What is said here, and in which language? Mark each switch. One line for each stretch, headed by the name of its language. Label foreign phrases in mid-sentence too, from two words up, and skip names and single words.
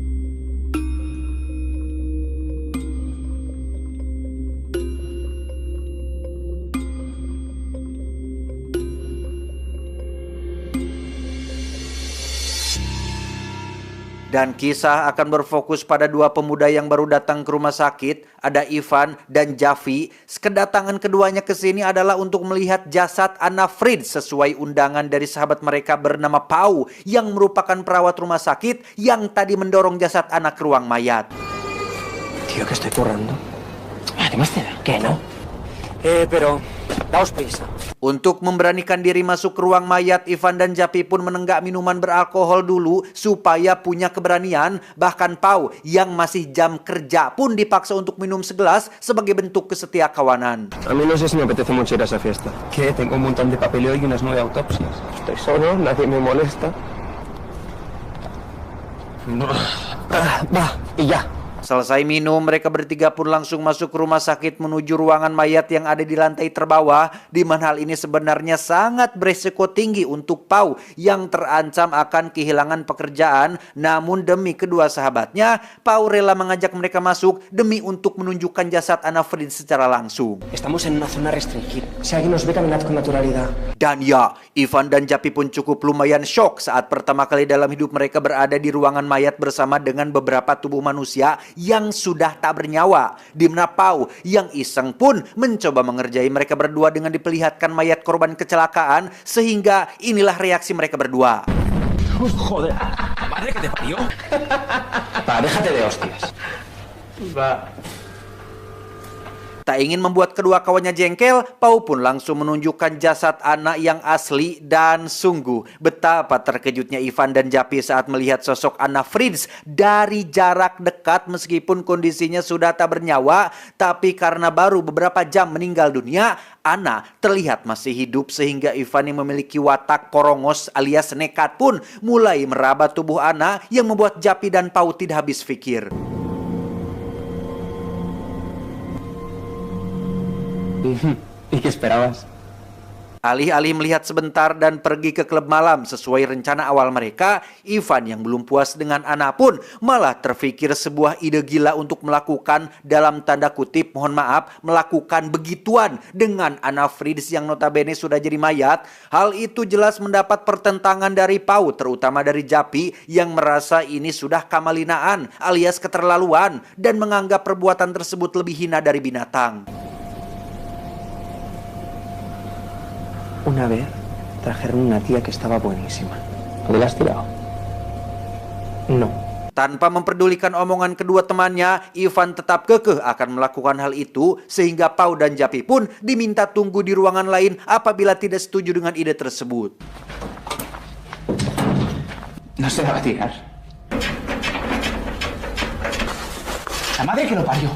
Indonesian: Dan kisah akan berfokus pada dua pemuda yang baru datang ke rumah sakit, ada Ivan dan Javi. Kedatangan keduanya ke sini adalah untuk melihat jasad Anna Fridz sesuai undangan dari sahabat mereka bernama Pau yang merupakan perawat rumah sakit yang tadi mendorong jasad Anna ke ruang mayat.
Spanish: Tío, que estoy currando. Además te da. ¿Qué no? Pero daos prisa.
Indonesian: Untuk memberanikan diri masuk ke ruang mayat, Ivan dan Japi pun menenggak minuman beralkohol dulu supaya punya keberanian. Bahkan Pau yang masih jam kerja pun dipaksa untuk minum segelas sebagai bentuk kesetiakawanan.
Spanish: A mí no sé si me apetece mucho ir a esa fiesta. Que tengo un montón de papeleo y unas 9 autopsias. Estoy solo, nadie me molesta. Y ya.
Indonesian: Selesai minum, mereka bertiga pun langsung masuk ke rumah sakit menuju ruangan mayat yang ada di lantai terbawah, di mana hal ini sebenarnya sangat beresiko tinggi untuk Pau yang terancam akan kehilangan pekerjaan. Namun demi kedua sahabatnya, Pau rela mengajak mereka masuk demi untuk menunjukkan jasad Anna Fridz secara langsung.
Spanish: Estamos en una zona restringida. Si alguien nos ve, caminad con naturalidad.
Indonesian: Dan ya, Ivan dan Japi pun cukup lumayan shock saat pertama kali dalam hidup mereka berada di ruangan mayat bersama dengan beberapa tubuh manusia yang sudah tak bernyawa. Di mana Pau yang iseng pun mencoba mengerjai mereka berdua dengan diperlihatkan mayat korban kecelakaan, sehingga inilah reaksi mereka berdua.
Spanish: Joder, madre que te parió. Déjate de hostias.
Indonesian: Tak ingin membuat kedua kawannya jengkel, Pau pun langsung menunjukkan jasad Anna yang asli dan sungguh betapa terkejutnya Ivan dan Japi saat melihat sosok Anna Fridz dari jarak dekat meskipun kondisinya sudah tak bernyawa, tapi karena baru beberapa jam meninggal dunia, Anna terlihat masih hidup sehingga Ivan yang memiliki watak porongos alias nekat pun mulai meraba tubuh Anna yang membuat Japi dan Pau tidak habis pikir.
Spanish: ¿Y qué esperabas?
Indonesian: Alih-alih melihat sebentar dan pergi ke klub malam sesuai rencana awal mereka, Ivan yang belum puas dengan Anna pun malah terfikir sebuah ide gila untuk melakukan, dalam tanda kutip mohon maaf, melakukan begituan dengan Anna Fridz yang notabene sudah jadi mayat. Hal itu jelas mendapat pertentangan dari Pau, terutama dari Japi yang merasa ini sudah kamalinaan alias keterlaluan dan menganggap perbuatan tersebut lebih hina dari binatang.
Spanish: Una vez trajeron una tía que estaba buenísima. ¿Le has tirado? No.
Indonesian: Tanpa memperdulikan omongan kedua temannya, Ivan tetap kekeh akan melakukan hal itu sehingga Pau dan Japi pun diminta tunggu di ruangan lain apabila tidak setuju dengan ide tersebut.
Spanish: No se va a tirar. La madre que lo parió.